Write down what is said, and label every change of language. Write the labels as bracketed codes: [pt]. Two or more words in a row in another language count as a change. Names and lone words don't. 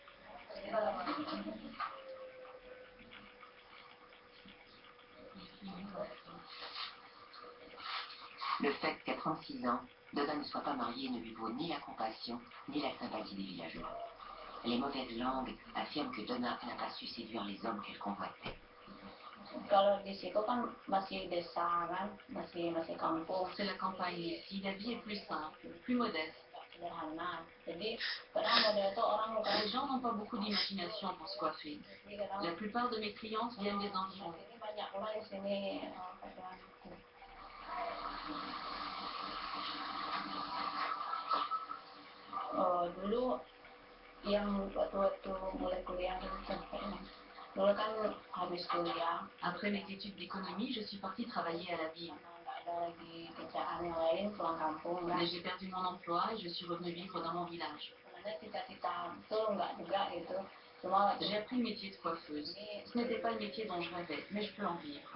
[fr] Le fait qu'à 36 ans, Donna ne soit pas mariée ne lui vaut ni la compassion, ni la sympathie des villageois. Les mauvaises langues affirment que Donna n'a pas su séduire les hommes qu'elle convoitait. [id] Kalau di situ kan masih desa kan, masih kampung. [fr] C'est la campagne ici, la vie est plus simple, plus modeste. [id] Sederhana. Jadi kadang model itu orang bukan. [fr] Les gens n'ont pas beaucoup d'imagination pour se coiffer. La plupart de mes clientes viennent des enfants. [id] Ini banyak pula di sini. Dulu yang waktu mulai kuliah dulu kan habis kuliah. [fr] Après mes études d'économie, je suis partie travailler à la ville. [id] Nggak ada lagi kerjaan yang lain, pulang kampung. [fr] Mais j'ai perdu mon emploi et je suis revenue vivre dans mon village. [id] Sebenarnya cita-cita itu nggak juga gitu. Cuma [fr] J'ai appris le métier de coiffeuse. Ce n'était pas le métier dont je rêvais, mais je peux en vivre.